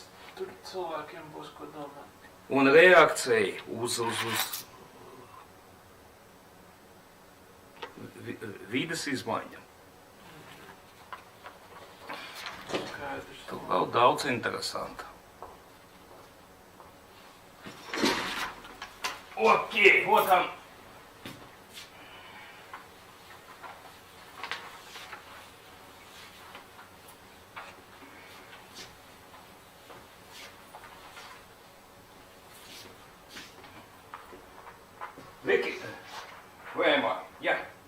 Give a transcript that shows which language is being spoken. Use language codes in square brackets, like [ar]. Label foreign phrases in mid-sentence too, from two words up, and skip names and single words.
[lv] Tur cilvēkiem būs ko domāt. Un reakcija uz vides izmaiņām. Skaidrs. Tur vēl daudz interesanta. [ru] Ok, вот он. [en] Vicky, where am I? Yeah.